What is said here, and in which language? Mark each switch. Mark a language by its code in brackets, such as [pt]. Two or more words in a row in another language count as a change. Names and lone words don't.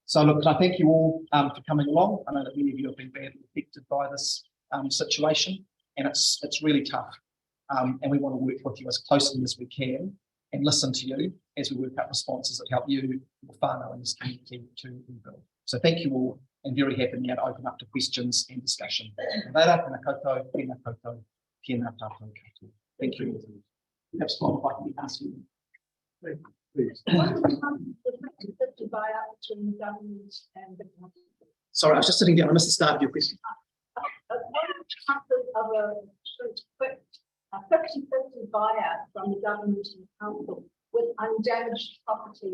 [en] So look, can I thank you all for coming along. I know that many of you have been badly affected by this situation, and it's really tough. And we want to work with you as closely as we can and listen to you as we work out responses that help you, your whānau, and this community to rebuild. So thank you all, and very happy now to open up to questions and discussion. [mi] Reira, tēnā koutou, tēnā koutou, tēnā tātou katoa. [en] Thank you. Perhaps Bob, if I can ask you. Please. Sorry, I was just sitting down. I missed the start of your question. A 50-50 buyout from the government and council with undamaged property.